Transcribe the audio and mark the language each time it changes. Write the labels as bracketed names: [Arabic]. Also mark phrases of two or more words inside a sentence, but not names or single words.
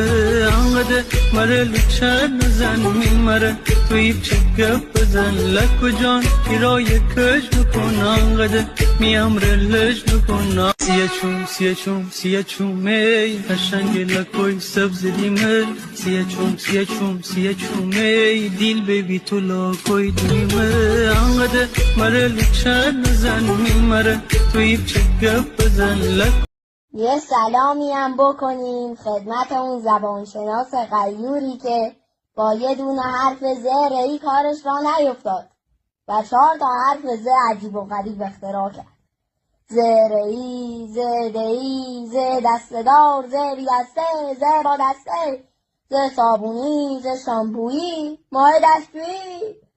[Gilaki] انقدر مره لچه نزن میمره توی چگه بزن لکو جان ایرای کش بکن انقدر میامره لج بکن سیه چومه قشنگ لکوی سبز دیمه سیه چومه دیل بیبی تو لاکوی دیمه انقدر مره لچه نزن میمره توی چگه بزن لکو. [Persian] یه سلامی هم بکنیم خدمت اون زبانشناس غیوری که با یه دونه حرف ز ری کارش را نیفتاد و 4 تا حرف ز عجیب و غریب اختراع کرد. ز ری، ز دی، ز دسته‌دار، ز بی‌دسته، ز با دسته، ز صابونی، ز شامپویی، ماه دستشویی.